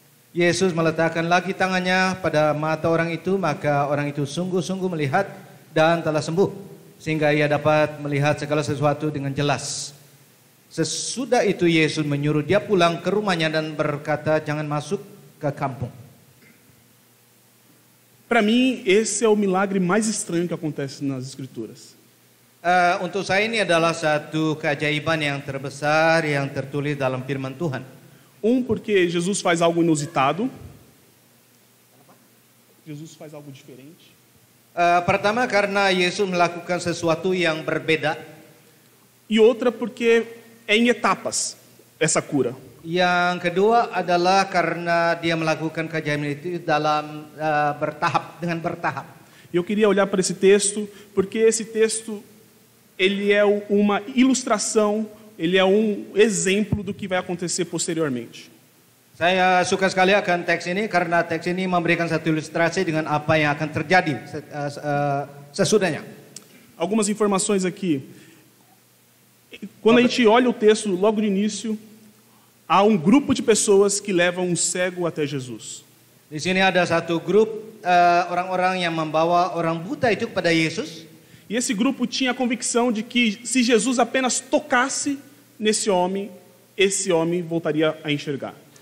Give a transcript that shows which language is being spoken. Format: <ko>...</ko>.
<id>Yesus meletakkan lagi tangannya pada mata orang itu, maka orang itu sungguh-sungguh melihat dan telah sembuh, sehingga ia dapat melihat segala sesuatu dengan jelas. Sesudah itu Yesus menyuruh dia pulang ke rumahnya dan berkata, "Jangan masuk ke kampung."</id> <pt>Para mim, esse é o milagre mais estranho que acontece nas Escrituras.</pt> <id>Untuk saya ini adalah satu keajaiban yang terbesar yang tertulis dalam firman Tuhan.</id> <pt>Porque Jesus faz algo inusitado. Jesus faz algo diferente.</pt> <id>Pertama karena Yesus melakukan sesuatu yang berbeda.</id> <pt>E outra porque é em etapas essa cura.</pt> <id>Yang kedua adalah karena dia melakukan keajaiban itu dalam dengan bertahap.</id> <pt>Eu queria olhar para esse texto porque esse texto ele é uma ilustração, ele é exemplo do que vai acontecer posteriormente.</pt> <id>Saya suka sekali akan teks ini karena teks ini memberikan satu ilustrasi dengan apa yang akan terjadi sesudahnya.</id> <pt>Algumas informações aqui. Quando a gente olha o texto logo de início, há grupo de pessoas que levam um cego até Jesus.</pt> <id>Di sini ada satu grup orang-orang yang membawa orang buta itu kepada Yesus.</id> <pt>E esse grupo tinha a convicção de que se Jesus apenas tocasse nesse homem, esse homem voltaria a enxergar.</pt>